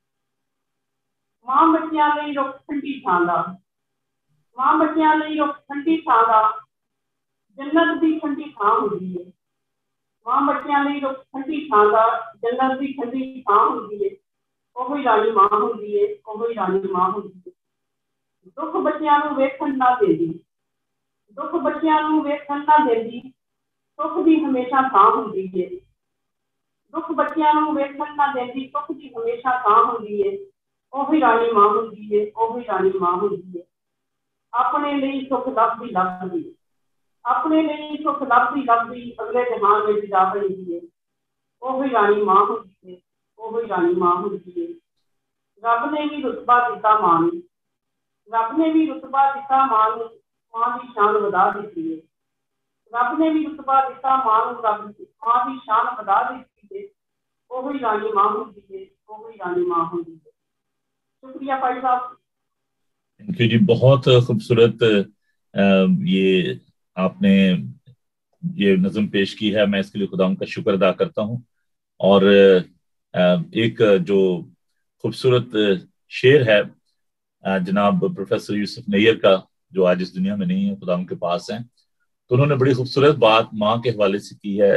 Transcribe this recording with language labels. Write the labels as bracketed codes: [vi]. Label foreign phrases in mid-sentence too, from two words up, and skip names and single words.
[pa] ماں بچیاں لئی رخ ٹھنڈی چھاں دا ماں بچیاں لئی رخ ٹھنڈی چھاں دا جنت دی ٹھنڈی چھاں ہوندی ہے. ماں بچیاں لئی رخ ٹھنڈی چھاں دا جنت دی ٹھنڈی چھاں ہوندی ہے. وہی رانی ماں ہوندی ہے، وہی رانی ماں ہوندی ہے. دکھ بچیاں نوں ویکھن نہ دیندی دکھ بچیاں نوں ویکھن نہ دیندی سکھ دی ہمیشہ تھاں ہوندی ہے. دکھ بچیاں نوں ویکھن نہ دیندی سکھ دی ہمیشہ تھاں ہوندی ہے. وہی رانی ماں ہوندی ہے، وہی رانی ماں ہوندی ہے. اپنے لئی سکھ لبدی اپنے لئی سکھ لبدی اگلے جہان وچ جا بڑھدی ہے. وہی رانی ماں ہوندی ہے، وہی رانی ماں ہوندی ہے. رب نے بھی رتبہ دتا ماں نوں رب نے بھی رتبہ دتا ماں نوں ماں دی شان ودا دتی ہے. رب نے بھی رتبہ دتا ماں نوں ماں دی شان ودا دتی ہے. وہی رانی ماں ہوندی ہے، وہی رانی ماں ہوندی ہے. [ur] شکریہ بھائی صاحب. [en] thank you جی. [ur] بہت خوبصورت یہ آپ نے یہ نظم پیش کی ہے. میں اس کے لیے خدا کا شکر ادا کرتا ہوں. اور ایک جو خوبصورت شعر ہے جناب پروفیسر یوسف نیر کا جو آج اس دنیا میں نہیں ہے، خدا ان کے پاس ہیں، تو انہوں نے بڑی خوبصورت بات ماں کے حوالے سے کی ہے.